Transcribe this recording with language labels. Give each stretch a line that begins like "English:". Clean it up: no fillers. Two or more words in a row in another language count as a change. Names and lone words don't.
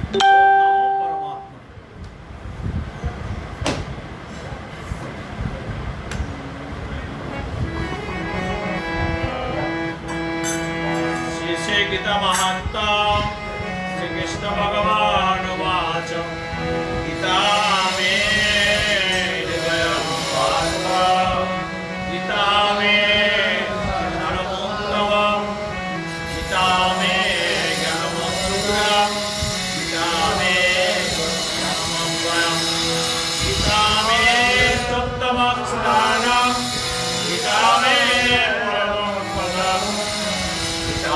Sanskrit: শ্রী শ্রী গীতা মাহাত্ম্য শ্রীকৃষ্ণ ভগবান উবাচ গীতা মে হৃদয়ং পার্থ গীতা মে জ্ঞানমুত্তমম গীতা মে জ্ঞানমুত্তমম গীতা মে জ্ঞানমঙ্গলম গীতা মে সত্যমং স্থানম গীতা মে পরমং পদম গীতা